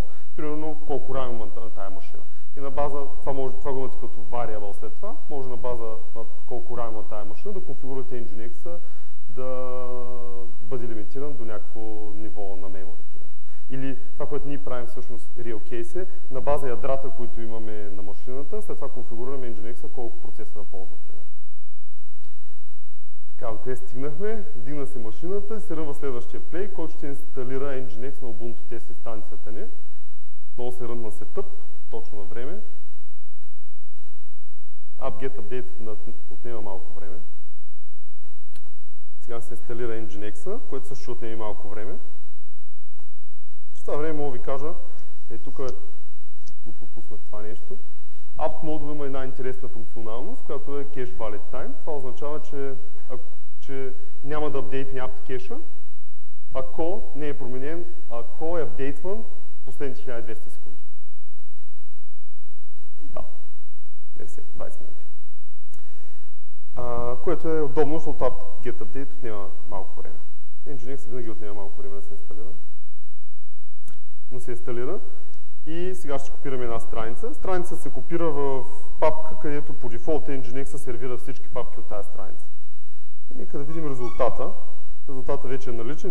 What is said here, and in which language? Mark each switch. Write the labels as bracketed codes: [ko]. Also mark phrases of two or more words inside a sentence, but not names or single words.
[bg] Примерно колко RAM има на тая машина. И на база, това го имате като variable след това, може на база на колко RAM има тая машина да конфигурате Nginx да бъде лимитиран до някакво ниво на memory, примерно. Или това, което ние правим всъщност [en] real case [bg] е, на база ядрата, които имаме на машината, след това конфигурираме Nginx колко процеса да ползва, примерно. Така, докъде стигнахме, вдигна се машината и се ръва следващия плей, който ще инсталира Nginx на Ubuntu тест инстанцията ни. Отново се рънна setup, точно на време. [en] Apt-get update [bg] отнема малко време. Сега се инсталира Nginx, което също ще отнеме малко време. В това време мога ви кажа, тук го пропуснах това нещо. [en] Apt Mode [bg] има една интересна функционалност, която е [en] Cache Valid Time. [bg] Това означава, че няма да апдейтне apt кеша, ако не е променен, ако е апдейтван последните 1200 секунди. Да, мерси, 20 минути. което е удобно, защото [en] get update [bg] отнема малко време. Nginx винаги отнема малко време да се инсталира. Но се инсталира. И сега ще копираме една страница. Страница се копира в папка, където по дефолт Nginx сервира всички папки от тази страница. И нека да видим резултата. Резултата вече е наличен.